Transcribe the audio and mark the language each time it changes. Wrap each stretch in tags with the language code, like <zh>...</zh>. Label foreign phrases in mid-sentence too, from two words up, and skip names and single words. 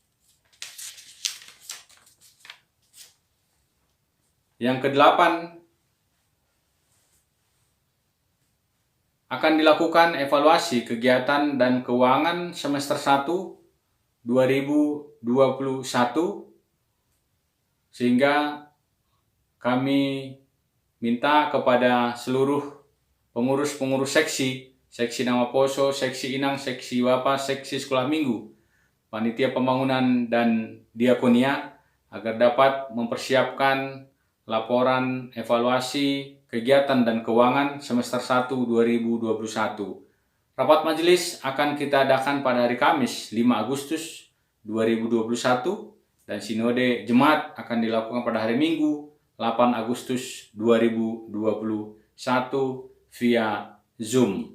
<id>Yang kedelapan, akan dilakukan evaluasi kegiatan dan keuangan semester 1 2021, sehingga kami minta kepada seluruh pengurus-pengurus seksi Nama Poso, seksi Inang, seksi Bapa, seksi sekolah minggu, panitia pembangunan dan diakonia agar dapat mempersiapkan laporan evaluasi kegiatan dan keuangan semester 1 2021. Rapat majelis akan kita adakan pada hari Kamis 5 Agustus 2021 dan sinode jemaat akan dilakukan pada hari Minggu 8 Agustus 2021 via Zoom.</id>